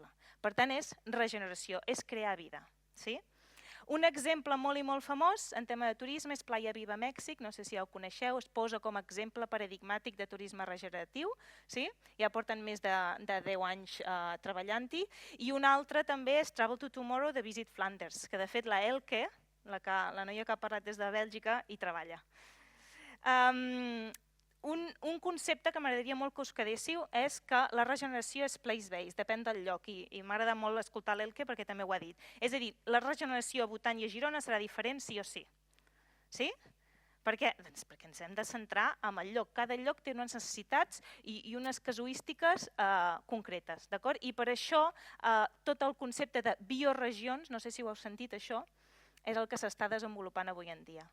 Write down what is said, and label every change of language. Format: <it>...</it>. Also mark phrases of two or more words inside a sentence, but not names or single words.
<ca>Per tant, és regeneració, és crear vida. Un exemple molt i molt famós en tema de turisme és Playa Viva, Mèxic, no sé si ja ho coneixeu, es posa com a exemple paradigmàtic de turisme regeneratiu, ja porten més de 10 anys treballant-hi, i un altre també és</ca> <en>Travel to Tomorrow</en> <ca>de</ca> <en>Visit Flanders,</en> <ca>que de fet la Elke, la noia que ha parlat des de Bèlgica, hi treballa. Un concepte que m'agradaria molt que us quedéssiu és que la regeneració és place-based, depèn del lloc, i m'agrada molt escoltar l'Elke perquè també ho ha dit. És a dir, la regeneració a Bhutan i a Girona serà diferent sí o sí. Sí? Per què? Doncs perquè ens hem de centrar en el lloc. Cada lloc té unes necessitats i unes casuístiques concretes. I per això tot el concepte de bioregions, no sé si ho heu sentit això, és el que s'està desenvolupant avui en dia.</ca>